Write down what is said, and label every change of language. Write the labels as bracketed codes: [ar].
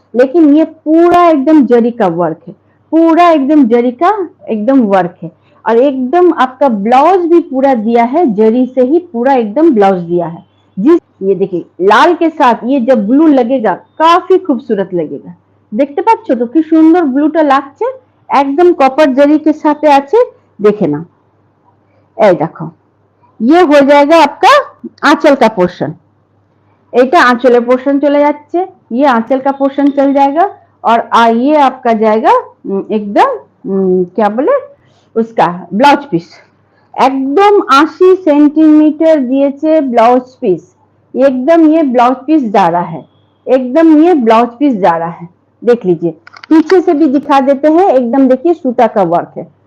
[hi] लेकिन ये पूरा एकदम जरी का वर्क है, पूरा एकदम जरी का एकदम वर्क है। और एकदम आपका ब्लाउज भी पूरा दिया है, जरी से ही पूरा एकदम ब्लाउज दिया है। जिस ये देखिए लाल के साथ ये जब ब्लू लगेगा काफी खूबसूरत लगेगा। [bn] देखते पाচ্ছ তো কি সুন্দর ব্লুটা লাগছে, একদম কপার জরির সাথে আছে, দেখে না। এই দেখো [hi] ये हो जाएगा आपका आंचल का पोर्शन, [bn] এটা আঁচলের পোর্শন চলে যাচ্ছে, [hi] ये आंचल का पोर्शन चल जाएगा। और ये आपका जाएगा एकदम क्या बोले उसका ब्लाउज पीस एकदम 80 सेंटीमीटर दिए ब्लाउज पीस एकदम ये ब्लाउज पीस जा रहा है एकदम ये ब्लाउज पीस जा रहा है देख लीजिए पीछे से भी दिखा देते हैं एकदम देखिए सूता का वर्क है